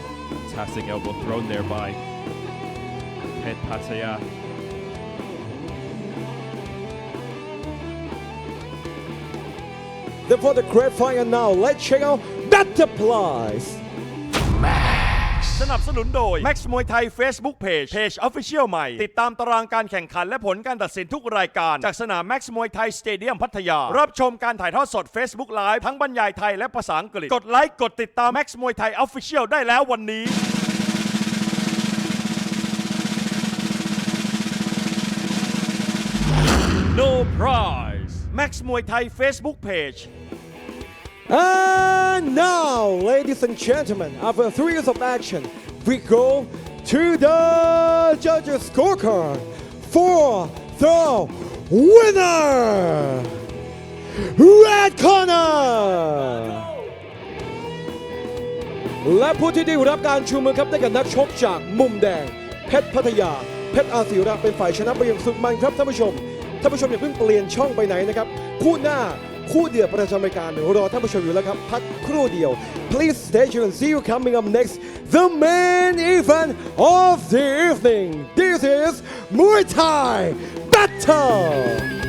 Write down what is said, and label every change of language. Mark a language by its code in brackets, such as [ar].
[en] Fantastic elbow thrown there by Pet Pataya. For the great final now, let's check out Better Price. [th] สนับสนุนโดย Max Muay Thai Facebook Page Official ใหม่ ติดตามตารางการแข่งขันและผลการตัดสินทุกรายการจากสนาม Max Muay Thai Stadium พัทยา รับชมการถ่ายทอดสด Facebook Live ทั้งบรรยายไทยและภาษาอังกฤษ กดไลค์กดติดตาม Max Muay Thai Official ได้แล้ววันนี้ No prize Max Muay Thai Facebook Page. [en] And now, ladies and gentlemen, after 3 years of action, we go to the judges' scorecard for the winner, Red Corner. [th] และผู้ที่ได้รับการชูมือครับได้กับนักชกจากมุมแดงเพชรพัทยาเพชรอาศิระเป็นฝ่ายชนะไปอย่างสุดมันครับท่านผู้ชมอย่าเพิ่งเปลี่ยนช่องไปไหนนะครับคู่หน้าคู่เดือดประจำรายการรอท่านผู้ชมอยู่แล้วครับพักครู่เดียว [en] Please stay tuned. See you coming up next. The main event of the evening. This is Muay Thai Battle.